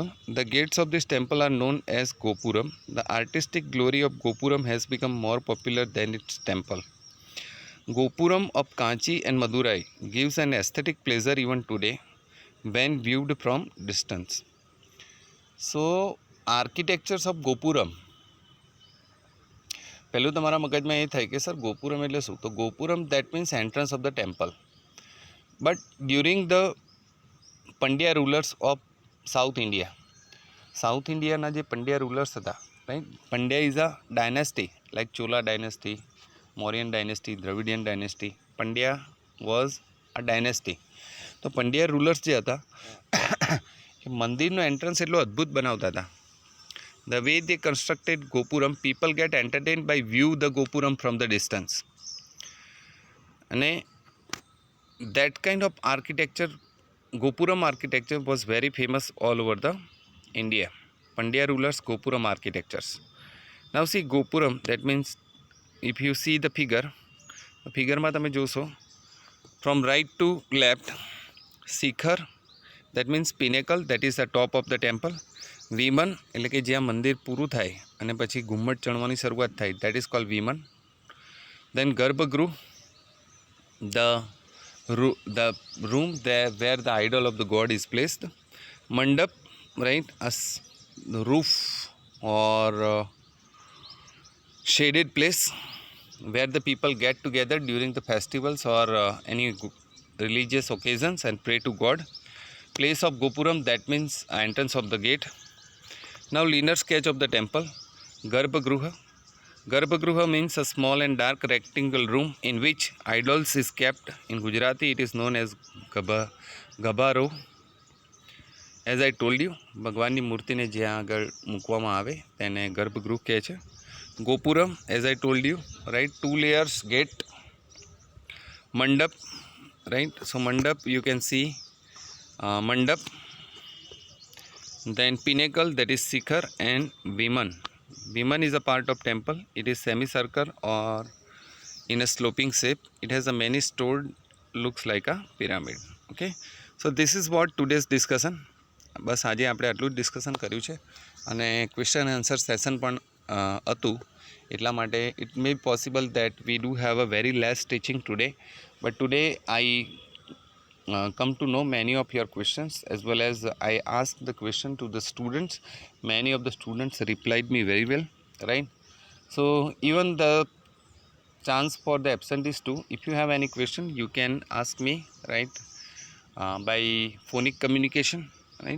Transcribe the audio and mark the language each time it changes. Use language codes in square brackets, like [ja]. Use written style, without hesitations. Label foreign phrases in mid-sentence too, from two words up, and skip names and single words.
[en] The gates of this temple are known as Gopuram. The artistic glory of Gopuram has become more popular than its temple. Gopuram of Kanchi and Madurai gives an aesthetic pleasure even today when viewed from distance. So architectures of Gopuram, [gu] પહેલું તમારા મગજમાં એ થાય કે સર ગોપુરમ એટલે શું? [en] તો ગોપુરમ that means entrance of the temple. But during the Pandya rulers of South India, [gu] ના જે પંડ્યા રૂલર્સ હતા, [en] right? Pandya is a dynasty like Chola dynasty, Mauryan dynasty, Dravidian dynasty. Pandya was a dynasty. [gu] તો પંડ્યા રૂલર્સ જે હતા મંદિરનો એન્ટ્રન્સ એટલો અદ્ભુત બનાવતા હતા. [en] The way they constructed Gopuram, people get entertained by view the Gopuram from the distance. અને that kind of architecture, Gopuram architecture, was very famous all over the India. Pandya rulers Gopuram architectures. Now see Gopuram, that means if you see the figure [gu] માં તમે જોશો [en] from right to left, શિખર that means pinnacle, that is the top of the temple. [gu] વિમન એટલે કે જ્યાં મંદિર પૂરું થાય અને પછી ઘુમ્મટ ચણવાની શરૂઆત થાય, [en] that is called વિમન. Then ગર્ભગૃહ, the room there where the idol of the god is placed. Mandap, right, the roof or shaded place where the people get together during the festivals or any religious occasions and pray to God. Place of Gopuram, that means entrance of the gate. Now linear sketch of the temple. Garbhagruha. Garbhagruha means a small and dark rectangle room in which idols is kept. In Gujarati it is known as gabaro. As I told you, ભગવાનની મૂર્તિને જ્યાં આગળ મૂકવામાં આવે તેને ગર્ભગૃહ કહે છે. Gopuram, as I told you, right, 2 layers gate. Mandap, right, so mandap you can see mandap. Then pinnacle, that is shikhar, and viman. Viman is a part of temple. It is semicircle or in a sloping shape. It has a many stored, looks like a pyramid. Okay, so this is what today's discussion. [gu] બસ આજે આપણે આટલું જ ડિસ્કશન કર્યું છે અને [en] question answer session [gu] પણ હતું. એટલા માટે [en] it may be possible that we do have a very less teaching today, but today I come to know many of your questions, as well as I asked the question to the students. Many of the students replied me very well, right? So even the chance for the absentees too, if you have any question you can ask me, right, by phonic communication, right?